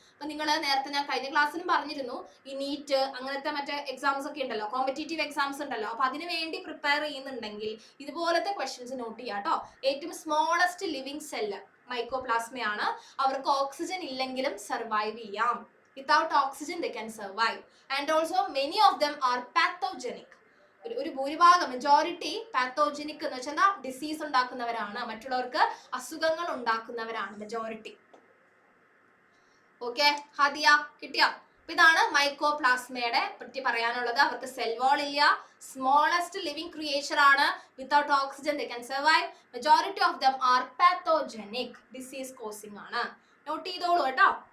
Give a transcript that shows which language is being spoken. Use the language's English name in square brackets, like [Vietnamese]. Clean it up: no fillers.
[Malayalam] അപ്പൊ നിങ്ങൾ നേരത്തെ ഞാൻ കഴിഞ്ഞ ക്ലാസ്സിലും പറഞ്ഞിരുന്നു, ഈ നീറ്റ് അങ്ങനത്തെ മറ്റേ എക്സാംസ് ഒക്കെ ഉണ്ടല്ലോ, കോമ്പറ്റേറ്റീവ് എക്സാംസ് ഉണ്ടല്ലോ, അപ്പൊ അതിന് വേണ്ടി പ്രിപ്പയർ ചെയ്യുന്നുണ്ടെങ്കിൽ ഇതുപോലത്തെ ക്വസ്റ്റ്യൻസ് നോട്ട് ചെയ്യാം കേട്ടോ. ഏറ്റവും സ്മോളസ്റ്റ് ലിവിങ് സെല്ല് മൈക്കോപ്ലാസ്മയാണ്. അവർക്ക് ഓക്സിജൻ ഇല്ലെങ്കിലും സർവൈവ് ചെയ്യാം. [English] Without oxygen they can survive, and also many of them are pathogenic. [Malayalam] ഒരു ഭൂരിഭാഗം മെജോറിറ്റി പാത്തോജനിക് എന്ന് വെച്ചാൽ ഡിസീസ് ഉണ്ടാക്കുന്നവരാണ്, മറ്റുള്ളവർക്ക് അസുഖങ്ങൾ ഉണ്ടാക്കുന്നവരാണ് മെജോറിറ്റി. ഓക്കെ ഹാദിയ, കിട്ടിയ ഇതാണ് മൈക്കോപ്ലാസ്മയുടെ പറ്റി പറയാനുള്ളത്. അവർക്ക് സെൽ വാൾ ഇല്ല, സ്മോളസ്റ്റ് ലിവിംഗ് ക്രിയേച്ചർ ആണ്, [English] without oxygen they can survive, majority of them are pathogenic, [Malayalam] disease causing ആണ്. നോട്ട് ചെയ്തോളൂ കേട്ടോ.